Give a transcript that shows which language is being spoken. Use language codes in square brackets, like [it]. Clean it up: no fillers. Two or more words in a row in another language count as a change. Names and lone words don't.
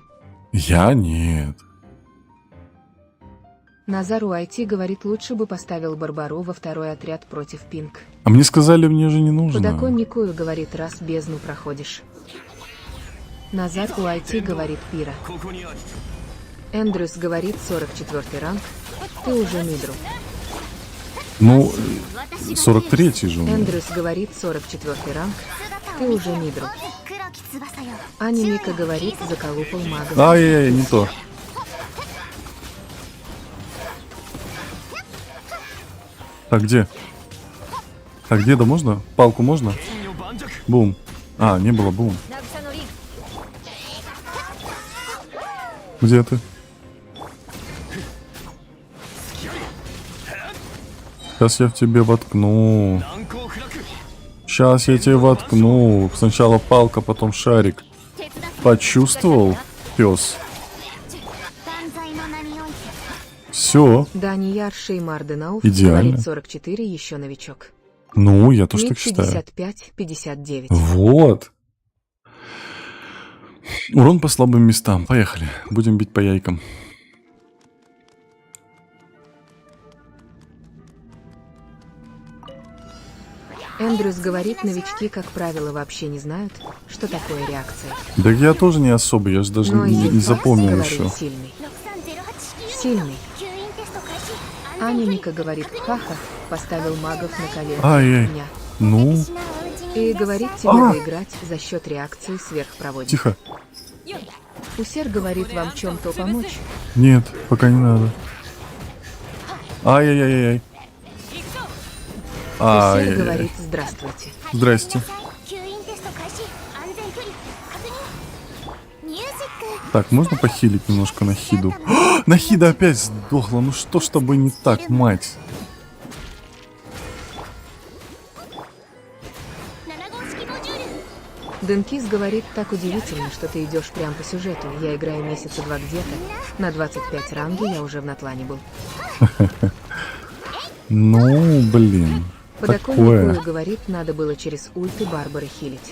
[ru] Я нет. Назару IT говорит, лучше бы поставил Барбару во второй отряд против Пинк. А мне сказали, мне же не нужно. Подоконнику говорит, раз бездну проходишь. Назар у IT говорит Пира. [ja] ここにあり [ru] Эндрюс говорит 44 ранг. Ты уже мидру. Ну, 43-й же у меня. Эндрюс говорит 44 ранг. Ты уже мидру. [ja] 黒き翼よ [ru] Аня Мика говорит, заколупал мага. Ай-яй-яй, не то. Так, где? Так, деда можно? Палку можно? [ja] 君の盤石 [ru] Бум. А, не было бум. [ja] 渚のリン [ru] Где ты? Сейчас я в тебе воткну. [ja] 難攻不落 [ru] Сейчас я тебе воткну. Сначала палка, потом шарик. [ja] 手伝って [ru] Почувствовал, пес? [ja] 断罪の名において [ru] Все. Данияр Шеймар Денауф Идеально. говорит 44, еще новичок. Ну, я тоже Мид так считаю. 55-59. Вот. Урон по слабым местам. Поехали. Будем бить по яйкам. Эндрюс говорит, новички, как правило, вообще не знают, что такое реакция. Да я тоже не особо, я же даже Но не Изифакс запомнил говорит еще. сильный. 6308 Сильный. [ja] 吸引テスト開始 [ru] Аня Мика говорит, хаха, поставил магов на колено. Ай-яй. Ня. Ну, [ja] 失ううちに [ru] И говорит тебе выиграть за счет реакции сверхпроводника. тихо. Усер говорит вам в чем-то помочь. Нет, пока не надо. Ай-яй-яй-яй. Усер Ай-яй-яй. говорит здравствуйте. Здрасте. [ja] 吸引テスト開始安全距離確認ミュージック [ru] Так, можно похилить немножко Нахиду? Нахида опять сдохла. Ну что ж тобой не так, мать? [ja] 7 号式モジュール [ru] Денкис говорит, так удивительно, что ты идешь прямо по сюжету. Я играю месяца два где-то. На 25 ранге я уже в Натлане был. Ну, блин. Подоконнику Такое. говорит, надо было через ульты Барбары хилить.